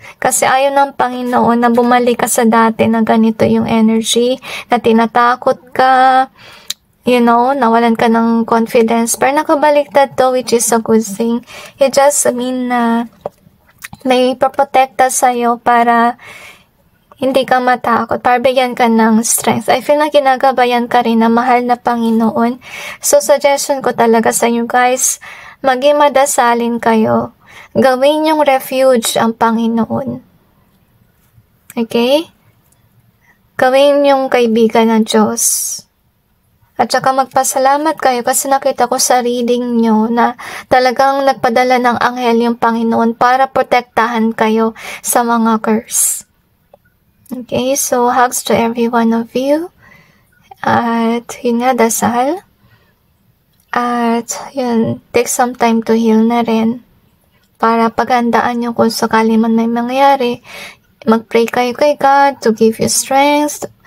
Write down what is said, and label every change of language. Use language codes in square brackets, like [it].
[tl] Kasi ayaw ng Panginoon na bumalik ka sa dati na ganito yung energy, na tinatakot ka, nawalan ka ng confidence. Pero nakabaliktad to, [en] which is a good thing. It just mean [tl] na may paprotekta sa'yo para hindi ka matakot, para bigyan ka ng strength. I feel na ginagabayan ka rin na mahal na Panginoon. So, suggestion ko talaga sa inyo guys, maging madasalin kayo. Gawin yung refuge ang Panginoon. Okay? Gawin yung kaibigan ng Diyos. At saka magpasalamat kayo kasi nakita ko sa reading nyo na talagang nagpadala ng anghel yung Panginoon para protektahan kayo sa mga curse. [en] Okay, so hugs to every one of you. [tl] At yun nga, dasal. [en] At yun, take some time to heal na rin. [tl] Para paghandaan nyo kung sakali man may mangyari. Mag-pray kayo kay God [en] to give you strength.